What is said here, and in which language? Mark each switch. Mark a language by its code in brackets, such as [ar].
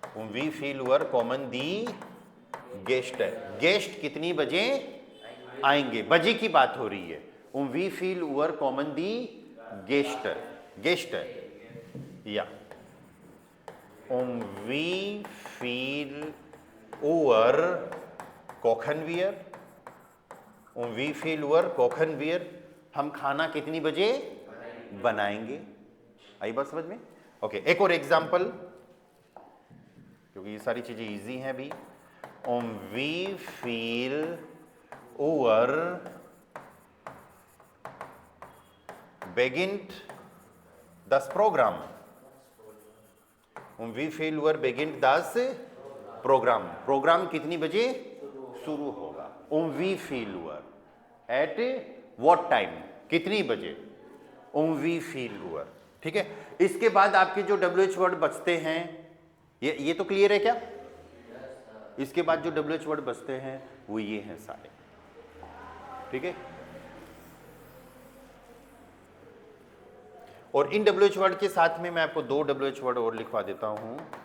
[de] wie viel Uhr kommen die Gäste? [hi] Guest कितनी बजे आएंगे, बजे की बात हो रही है। [de] wie viel Uhr kommen die Gäste? Gäste, ja। wie viel Uhr kochen wir? wie viel Uhr kochen wir? [hi] हम खाना कितनी बजे बनाएंगे? आई बात समझ में? ओके, एक और एग्जांपल, क्योंकि ये सारी चीजें इजी हैं अभी। [de] wie viel Uhr beginnt das Programm? wie viel Uhr beginnt das Programm? [hi] Programme कितनी बजे शुरू होगा? [de] wie viel Uhr, [en] at what time, [hi] कितनी बजे? [de] wie viel Uhr। [hi] ठीक है, इसके बाद आपके जो WH वर्ड बचते हैं, ये तो क्लियर है क्या? इसके बाद जो WH वर्ड बचते हैं वो ये हैं सारे। ठीक है, और इन WH वर्ड के साथ में मैं आपको दो WH वर्ड और लिखवा देता हूं।